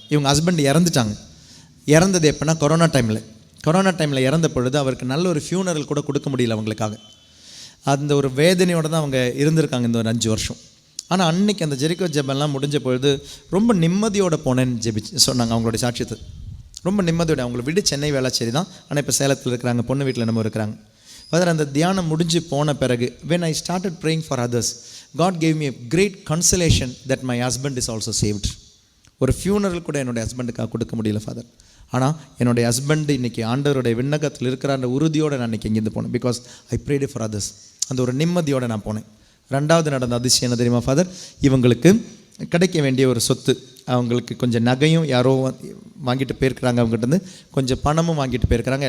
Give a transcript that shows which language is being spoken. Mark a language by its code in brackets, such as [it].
[ta] இவங்க ஹஸ்பண்ட் இறந்துட்டாங்க. இறந்தது எப்போனா கொரோனா டைமில் இறந்த பொழுது அவருக்கு நல்ல ஒரு ஃபியூனரல் கூட கொடுக்க முடியல அவங்களுக்காக. அந்த ஒரு வேதனையோடு தான் அவங்க இருந்திருக்காங்க இந்த ஒரு 5 வருஷம். ஆனால் அன்றைக்கி அந்த ஜெரிக்கோ ஜெபம்லாம் முடிஞ்ச பொழுது ரொம்ப நிம்மதியோடு போனேன்னு சொன்னாங்க அவங்களுடைய சாட்சியத்தை. ரொம்ப நிம்மதியோட, அவங்கள விடு சென்னை வேளாச்சேரி தான், ஆனால் இப்போ சேலத்தில் இருக்கிறாங்க, பொண்ணு வீட்டில் நம்ம இருக்கிறாங்க. அதில் அந்த தியானம் முடிஞ்சு போன பிறகு [en] when I started praying for others, God gave me a great consolation that my husband is also saved. [ta] ஒரு ஃபியூனரல் கூட என்னுடைய ஹஸ்பண்டுக்காக கொடுக்க முடியல ஃபாதர், ஆனால் என்னுடைய ஹஸ்பண்டு இன்றைக்கி ஆண்டவருடைய விண்ணகத்தில் இருக்கிற உறுதியோடு நான் இன்றைக்கி இங்கேருந்து போனேன். [en] Because I prayed for others. [ta] அந்த ஒரு நிம்மதியோடு நான் போனேன். 2வது நடந்த அதிசயம் என்ன தெரியுமா ஃபாதர்? இவங்களுக்கு கிடைக்க வேண்டிய ஒரு சொத்து, அவங்களுக்கு கொஞ்சம் நகையும் யாரோ வாங்கிட்டு போயிருக்கிறாங்க, அவங்ககிட்ட கொஞ்சம் பணமும் வாங்கிட்டு போயிருக்கிறாங்க.